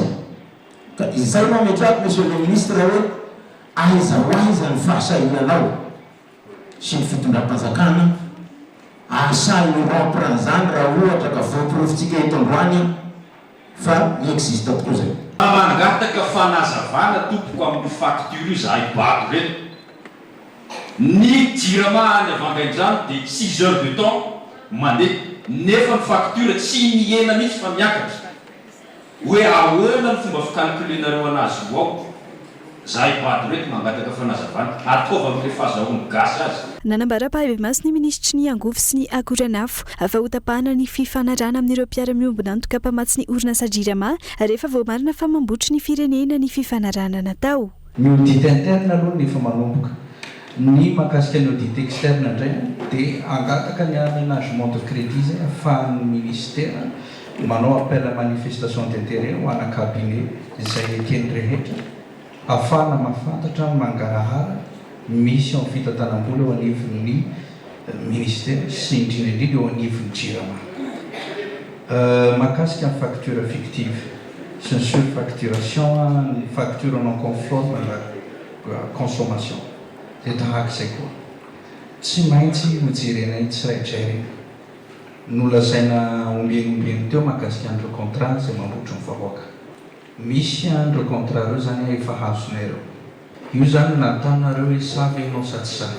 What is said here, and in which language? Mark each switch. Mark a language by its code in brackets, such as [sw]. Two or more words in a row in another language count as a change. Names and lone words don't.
[mg] Ka izay no ametrako [fr] monsieur le ministre [mg] hoe aiza ho aiza ny fahasahinanao sy ny fitondram-panjakana asahin'ny rompre an'izany raha ohatra ka voaporofitsika eto Androany fa ny existe tokoa zay. Mangataka fanazavana tompoko amin'ny facture izahay bato reto. Ny Jirama any avangaindrano dia 6 [fr] heures de temps [mg] mandeha nefa ny facture tsy mihena mihitsy fa miakatra. Hoe ahoana ny fomba fikalkulenareo anazy ao. Zahay bato reto mangataka fanazavana atkova amin'ilay fahazahoany gasy azy. Nanambara-pahabemasy ny ministry ny angovo sy ny akoranafo afa hotapahana ny fifanarahana amin'ireo mpiara-miombonantoka mpamatsy ny orinasa Jirama rehefa vao marina fa mambotry ny firenena ny fifanarahana natao. Ny [fr] audit interne [mg] aloha ny efa manomboka. Ny mahakasika ny [fr] audit externe [mg] indray dia angataka ny [fr] aménagement de crédit [mg] zay ahafahan'ny ministère manao [fr] appel à manifestation d'intérêt [mg] ho ana cabinet izay ekeny rehetra ahafahana mahafantatra mangarahara misy amin'ny fitantanam-bola eo anivon'ny ministère sy indrindra eo anivon'ny Jirama. Mahakasika ny [fr] facture fictive [mg] sy ny [fr] surfacturation, ny facture non conforme à la consommation. [mg] Dia tahak'izay koa tsy maintsy hojerenay tsiraidrairy nolazaina ombenombeno teo mahakasika an'ireo contrat izay mambotra ny vahoaka. Misy an'ireo contrat ireo zany efa hazonareo. Io zany natanareo hoe savy ianao sa tsy savy.